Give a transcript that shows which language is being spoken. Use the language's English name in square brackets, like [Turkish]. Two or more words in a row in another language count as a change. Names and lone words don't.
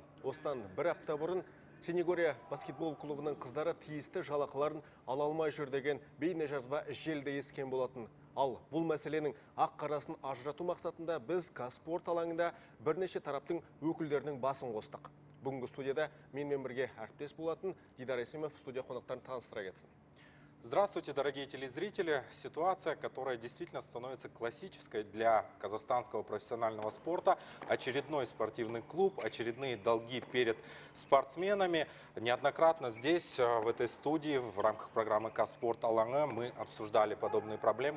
[Kazakh] Осыдан бір апта бұрын Синегория баскетбол клубының қыздары тиісті жалақыларын ала алмай жүр деген бейнежазба желіде ескен болатын. Ал бұл мәселенің ақ-қарасын ажырату мақсатында біз Казспорт алаңында бірнеше тараптың өкілдерінің басын қостық. Бүгінгі студияда менімен бірге әріптес болатын Дидар Есімов студия қонақтарын таныстыра кетсін. [Russian] Здравствуйте, дорогие телезрители. Ситуация, которая действительно становится классической для казахстанского профессионального спорта. Очередной спортивный клуб, очередные долги перед спортсменами. Неоднократно здесь, в этой студии, в рамках программы «Казспорт Алаңы» мы обсуждали подобные проблемы.